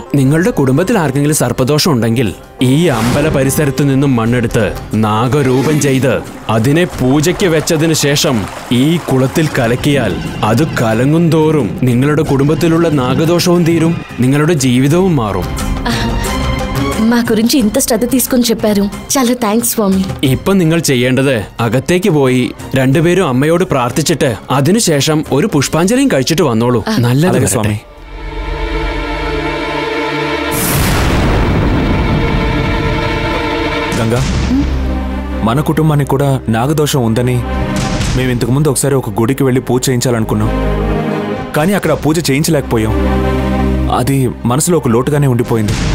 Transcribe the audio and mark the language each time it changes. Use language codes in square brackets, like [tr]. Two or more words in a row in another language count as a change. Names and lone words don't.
[ml] നിങ്ങളുടെ കുടുംബത്തിൽ ആർക്കെങ്കിലും സർപ്പദോഷം ഉണ്ടെങ്കിൽ ഈ അമ്പല പരിസരത്തു നിന്നും മണ്ണെടുത്ത് നാഗരൂപം ചെയ്ത് അതിനെ പൂജയ്ക്ക് വെച്ചതിന് ശേഷം ഈ കുളത്തിൽ കലക്കിയാൽ അത് കലങ്ങും തോറും നിങ്ങളുടെ കുടുംബത്തിലുള്ള നാഗദോഷവും തീരും, നിങ്ങളുടെ ജീവിതവും മാറും. [te] మా గురించి ఇంత శ్రద్ధ తీసుకొని చెప్పారు. చాలా థ్యాంక్స్ స్వామి. [ml] ഇപ്പൊ നിങ്ങൾ ചെയ്യേണ്ടത് അകത്തേക്ക് പോയി രണ്ടുപേരും അമ്മയോട് പ്രാർത്ഥിച്ചിട്ട് അതിനുശേഷം ഒരു പുഷ്പാഞ്ജലിയും കഴിച്ചിട്ട് വന്നോളൂ. നല്ലത് സ്വാമി. [te] గంగా, మన కుటుంబానికి కూడా నాగదోషం ఉందని మేము ఇంతకు ముందు ఒకసారి ఒక గుడికి వెళ్ళి పూజ చేయించాలనుకున్నాం. కానీ అక్కడ పూజ చేయించలేకపోయాం. అది మనసులో ఒక లోటుగానే ఉండిపోయింది.